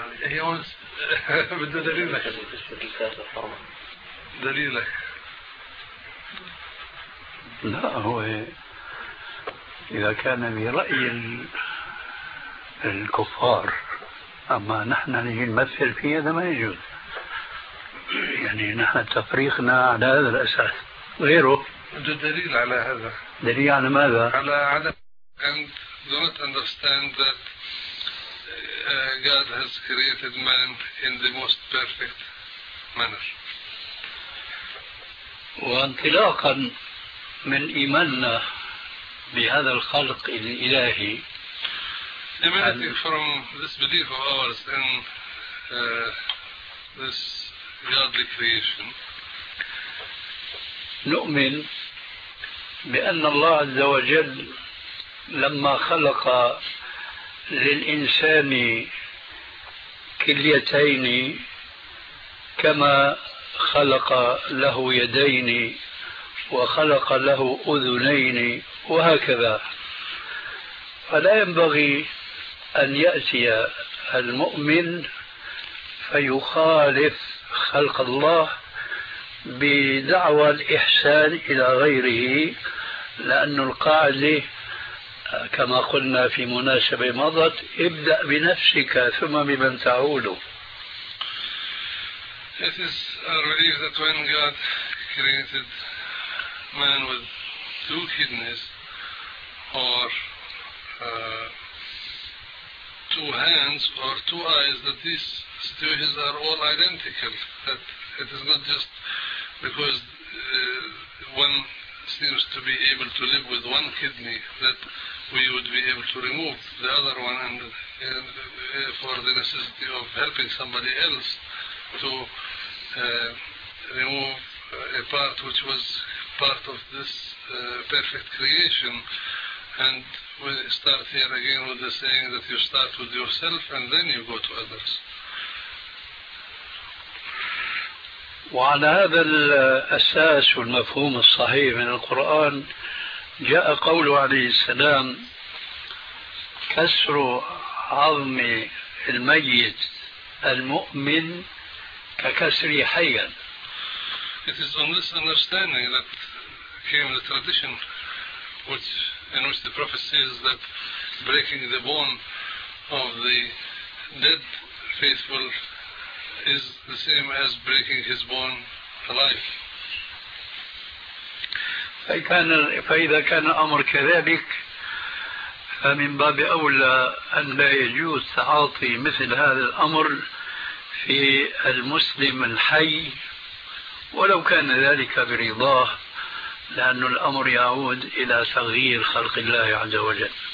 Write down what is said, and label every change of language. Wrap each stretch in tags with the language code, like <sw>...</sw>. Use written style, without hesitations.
<en>He wants</en> <ar>بده دليلك. دليلك. لا هو إذا كان برأي الكفار، أما نحن نجي نمثل فيه هذا ما يجوز. يعني نحن تفريخنا على هذا الأساس غيره. ده دليل على هذا. دليل على ماذا؟ على عدم</ar> <en>and do not understand that God has created man in the most perfect manner.</en> <ar>وانطلاقا من إيماننا بهذا الخلق الإلهي.</ar> <en>Emanating from this belief of ours in this Godly creation.</en> <ar>نؤمن بأن الله عز وجل لما خلق للإنسان كليتين كما خلق له يدين وخلق له أذنين وهكذا، فلا ينبغي أن يأتي المؤمن فيخالف خلق الله بدعوى الإحسان إلى غيره لأن القاعدة كما قلنا في مناسبة مضت، ابدأ بنفسك ثم بمن تعوله.</ar> <en>It is a relief that when God created man with two kidneys or two hands or two eyes, that these situations are all identical, that it is not just because one seems to be able to live with one kidney that we would be able to remove the other one and for the necessity of helping somebody else to remove a part which was part of this perfect creation. And we start here again with the saying that you start with yourself and then you go to others.</en> <ar>وعلى هذا الأساس والمفهوم الصحيح من القرآن جاء قوله عليه السلام: كسر عظم الميت المؤمن ككسر حيا.</ar> <en>It is on this understanding that came the tradition which, in which the prophet says that breaking the bone of the dead faithful is the same as breaking his bone alive.</en> <ar>فإذا كان الأمر كذلك فمن باب أولى أن لا يجوز تعاطي مثل هذا الأمر في المسلم الحي ولو كان ذلك برضاه، لأن الأمر يعود إلى تغيير خلق الله عز وجل.</ar>